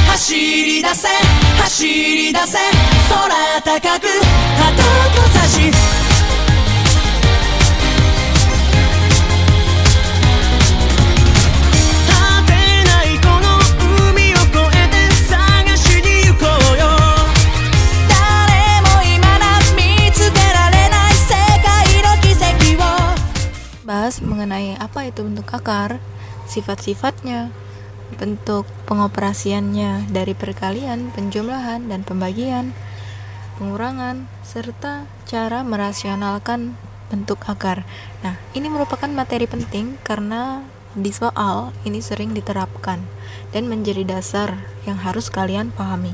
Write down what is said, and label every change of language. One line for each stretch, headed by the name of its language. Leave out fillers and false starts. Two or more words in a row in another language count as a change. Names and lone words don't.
Japanese: り出せ走り出せ空高く旗を差し果てないこの海を越えて探しに行こうよ誰も今な見つけられない世界の奇跡を
Indonesian: bahas mengenai apa itu bentuk akar, sifat-sifatnya, bentuk pengoperasiannya dari perkalian, penjumlahan, dan pembagian, pengurangan, serta cara merasionalkan bentuk akar. Nah, ini merupakan materi penting karena di soal ini sering diterapkan dan menjadi dasar yang harus kalian pahami.